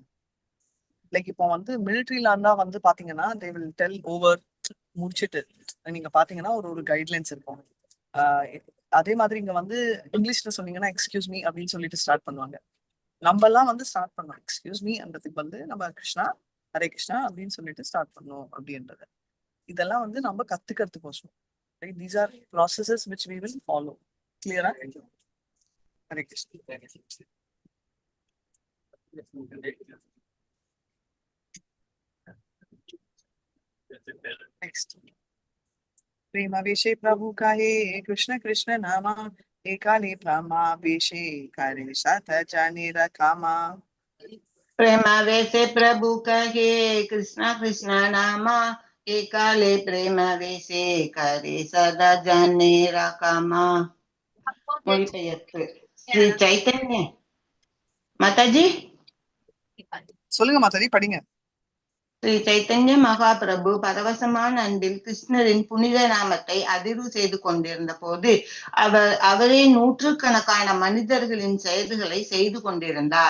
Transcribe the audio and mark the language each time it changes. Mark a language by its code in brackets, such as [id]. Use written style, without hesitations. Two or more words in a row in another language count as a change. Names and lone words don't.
[ta] லைக் இப்போ வந்து மிலிட்ரியில இருந்தா வந்து பாத்தீங்கன்னா [en] they will tell over [ta] முடிச்சுட்டு நீங்க பாத்தீங்கன்னா ஒரு கைட்லைன்ஸ் இருக்கும். அதே மாதிரி இங்க வந்து இங்கிலீஷ்ல சொன்னீங்கன்னா [en] excuse me [ta] அப்படின்னு சொல்லிட்டு ஸ்டார்ட் பண்ணுவாங்க. நம்ம எல்லாம் வந்து ஸ்டார்ட் பண்ணோம் [en] excuse me [ta] அன்றதுக்கு வந்து நம்ம கிருஷ்ணா ஹரே கிருஷ்ணா அப்படின்னு சொல்லிட்டு ஸ்டார்ட் பண்ணோம் அப்படின்றது. இதெல்லாம் வந்து நம்ம கத்துக்கிறதுக்கோசம். [en] these are processes which we will follow. [ta] கிளியரா? ஹரே கிருஷ்ணா. Next. [bn] প্রেমাবেশে প্রভু কাহে কৃষ্ণ কৃষ্ণ নামা একালে প্রেমাবেশে করে সাথ জানে রখামা. প্রেমাবেশে প্রভু কহে কৃষ্ণ কৃষ্ণ নামা একালে প্রেমাবেশে করে সদা জানে রকামা. [ta] மொழிபெயர்ப்பு ஸ்ரீ சைத்தன்ய மாதாஜி. சொல்லுங்க மாதாஜி படிங்க. ஸ்ரீ சைத்தன்ய மகாபிரபு பரவசமான அன்பில் கிருஷ்ணரின் புனித நாமத்தை அதிர்வு செய்து கொண்டிருந்த போது அவரே நூற்றுக்கணக்கான மனிதர்களின் செயல்களை செய்து கொண்டிருந்தார்.